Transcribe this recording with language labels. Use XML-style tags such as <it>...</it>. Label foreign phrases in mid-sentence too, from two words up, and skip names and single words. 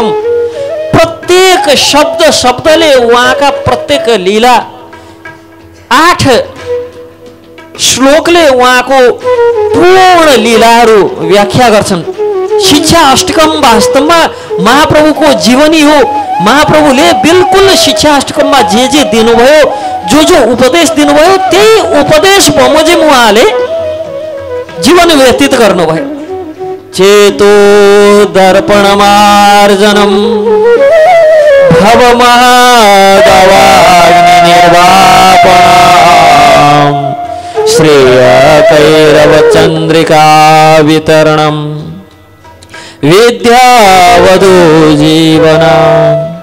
<ne>प्रत्येक शब्द शब्दले उहाँका प्रत्येक लीला, 8 श्लोकले उहाँको पूर्ण लीलाहरू व्याख्या गर्छन्। शिक्षा अष्टकम वास्तवमा महाप्रभुको जीवनी हो। महाप्रभुले बिल्कुल शिक्षा अष्टकममा जे दिनुभयो, जो उपदेश दिनुभयो, त्यही उपदेश बमोजिम उहाँले जीवन व्यतीत गर्नुभयो।</ne> <sa>चेतो दर्पणमार्जनम भवमहादवाग्नि निर्वापणम श्रेय कैरव चंद्रिका वितरणम विद्यावधू जीवनम्</sa>